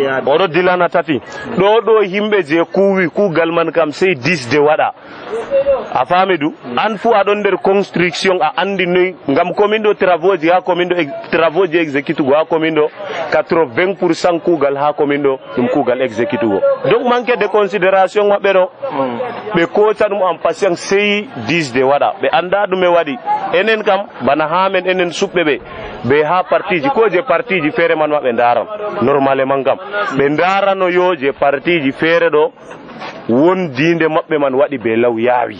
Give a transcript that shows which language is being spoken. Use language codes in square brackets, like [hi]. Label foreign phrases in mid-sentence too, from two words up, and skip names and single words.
[ff] oɗo dillana tati ɗo himɓe je kuwi kugal man kam sey 10 de waɗa a faami du an fu aɗon nder construction a andi noy ngam commune ɗo travaux ji ha commune ɗo travaux ji exécutugo ha commune ɗo 80% kugal ha commune ɗo ɗum kugal exécutugo donc [fr] manque de considération [ff] maɓɓe ɗo ɓe koca ɗum en patient sey 10 de waɗa ɓe anda ɗume waɗi enen kam bana ha men enen suɓɓe ɓe ha partiji ko je partiji feere man maɓe daran normalement kam ɓe darano yo je partiji feere ɗo won dinde maɓɓe man waɗi be law yaawi